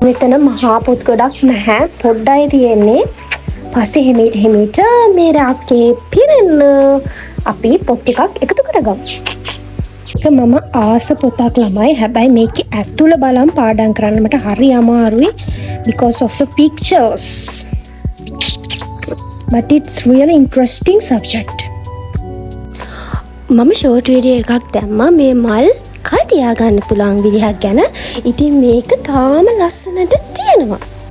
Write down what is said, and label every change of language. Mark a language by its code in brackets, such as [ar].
[si] මෙතන මහා පොත් ගොඩක් නැහැ, පොඩ්ඩයි තියෙන්නේ. පස්සේ හිමීට මේ රාක්කේ පිරෙන්න අපි පොත් ටිකක් එකතු කරගමු. මම ආස පොතක් ළමයි. හැබැයි මේක ඇතුළ බලම් පාඩම් කරන්න මට හරි අමාරුයි [en] because of the pictures. But it's really interesting subject. [si] මම ෂෝට් වීඩියෝ එකක් දැම්මා මේ මල් කල් තියාගන්න පුළුවන් විදිහක් ගැන. ඉතින් මේක තාම ලස්සනට තියෙනවා.